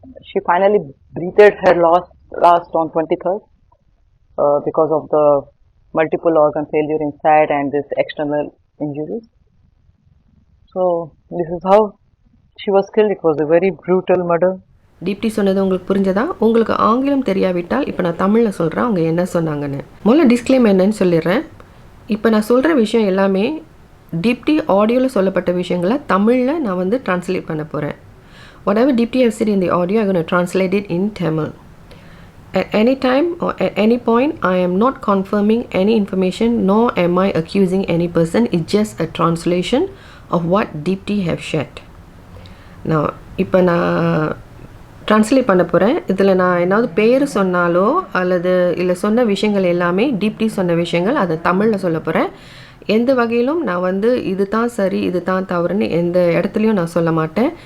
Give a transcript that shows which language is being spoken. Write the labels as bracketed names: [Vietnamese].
[English] She finally breathed her last on 23rd because of the multiple organ failure inside and this external injuries. So this is how she was killed. It was a very brutal murder. [Tamil] Deepti சொன்னது உங்களுக்கு புரிஞ்சதா? உங்களுக்கு ஆங்கிலம் தெரியாவிட்டால் இப்போ நான் தமிழில் சொல்கிறேன் அவங்க என்ன சொன்னாங்கன்னு. முதல்ல டிஸ்க்ளைம் என்னன்னு சொல்லிடுறேன். இப்போ நான் சொல்கிற விஷயம் எல்லாமே தீப்தி ஆடியோவில் சொல்லப்பட்ட விஷயங்களை தமிழில் நான் வந்து ட்ரான்ஸ்லேட் பண்ண போகிறேன். [English] Whatever Deepti have said in the audio, I'm going to translate it in Tamil. At any time or at any point, I am not confirming any information, nor am I accusing any person. It's just a translation of what Deepti have shared. [Tamil] Now, இப்போ நான் translate பண்ண போகிறேன். இதில் நான் ஏதாவது பேர் சொன்னாலோ அல்லது இல்லை சொன்ன விஷயங்கள் எல்லாமே டீப்டி சொன்ன விஷயங்கள் அதை தமிழில் சொல்ல போகிறேன். எந்த வகையிலும் நான் வந்து இது தான் சரி இது தான் தவறுன்னு எந்த இடத்துலையும் நான் சொல்ல மாட்டேன்.